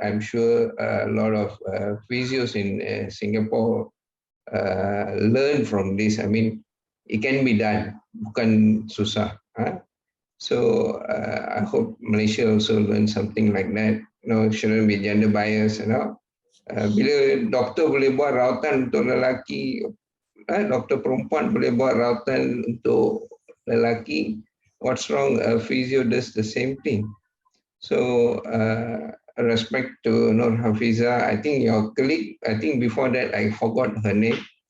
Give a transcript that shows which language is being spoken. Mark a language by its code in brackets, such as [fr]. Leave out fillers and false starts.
[en] I'm sure a lot of physios in Singapore learn from this. I mean, it can be done, [ms] bukan susah. [en] So I hope Malaysia also learn something like that. Shouldn't be gender bias. [ms] Bila doktor boleh buat rawatan untuk lelaki, doktor perempuan boleh buat rawatan untuk lelaki, [en] what's wrong? Physio does the same thing. So respect to Nur Hafiza. I think your colleague, I think before that I forgot her name.